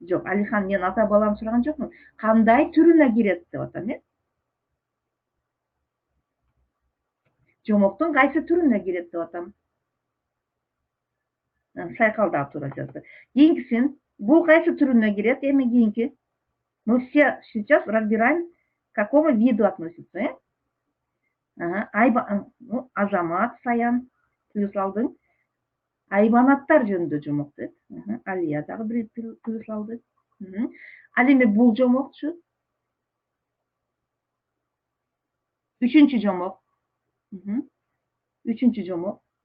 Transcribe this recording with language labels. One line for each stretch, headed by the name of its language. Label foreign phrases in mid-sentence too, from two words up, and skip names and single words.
Kyrgyz: Жок, Алихан, мен ата балам сураган жокмун. Кандай түрүнө кирет деп атам, Жомоктун кайсы түрүнө кирет деп атам. Сайкалдап туура жазды. Кийинкисин, бул кайсы түрүнө кирет? Эми кийинки.
Russian: Мы все сейчас разбираем, к какому виду относится, ну,
Kyrgyz: Азамат, Саян, плюс алдың. Айбанаттар жөнүндө жомок дейт. Алия дагы бир плюс алды. Ал эми бул жомокчу? Үчүнчү жомок. Үчүнчү жомок.